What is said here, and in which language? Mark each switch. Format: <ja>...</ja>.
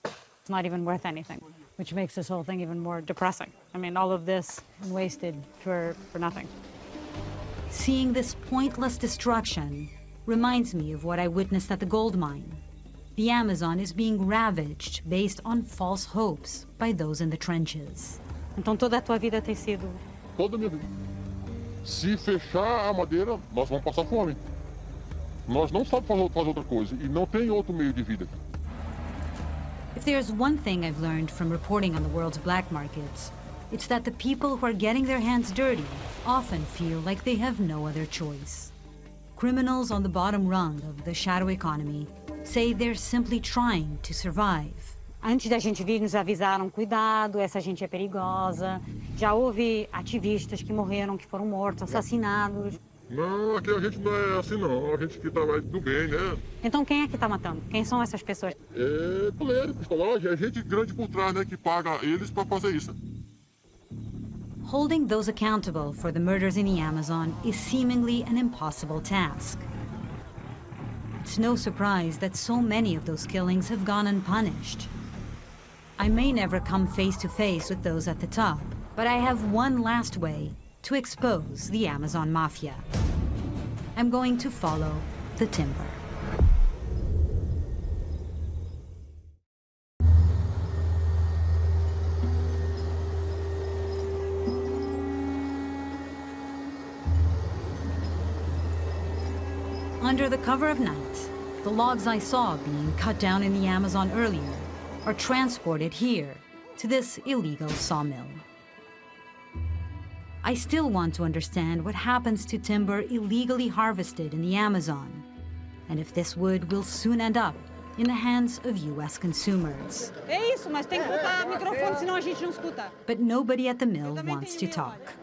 <en>It's not even worth anything, which makes this whole thing even more depressing. I mean, all of this wasted for nothing. Seeing this pointless destruction reminds me of what I witnessed at the gold mine. The Amazon is being ravaged based on false hopes by those in the trenches.</en> <pt>Então toda a tua vida tem sido... Toda a minha vida. Se fechar a madeira, nós vamos passar fome. Nós não sabemos fazer outra coisa e não tem outro meio de vida.</pt> <en>If there's one thing I've learned from reporting on the world's black markets, it's that the people who are getting their hands dirty often feel like they have no other choice. Criminals on the bottom rung of the shadow economy say they're simply trying to survive.</en> <pt>Antes da gente vir, nos avisaram, cuidado, essa gente é perigosa. Já houve ativistas que morreram, que foram mortos, assassinados. Não, aqui a gente não é assim não, a gente que trabalha do bem, né? Então quem é que tá matando? Quem são essas pessoas? É coleiro, pistolagem, é gente grande por trás, né, que paga eles para fazer isso.</pt> <en>Holding those accountable for the murders in the Amazon is seemingly an impossible task. It's no surprise that so many of those killings have gone unpunished. I may never come face to face with those at the top, but I have one last way to expose the Amazon Mafia. I'm going to follow the timber. Under the cover of night, the logs I saw being cut down in the Amazon earlier are transported here to this illegal sawmill. I still want to understand what happens to timber illegally harvested in the Amazon, and if this wood will soon end up in the hands of US consumers.</en> <pt>É isso, mas tem que botar microfone, senão a gente não escuta.</pt> <en>But nobody at the mill wants to talk.</en>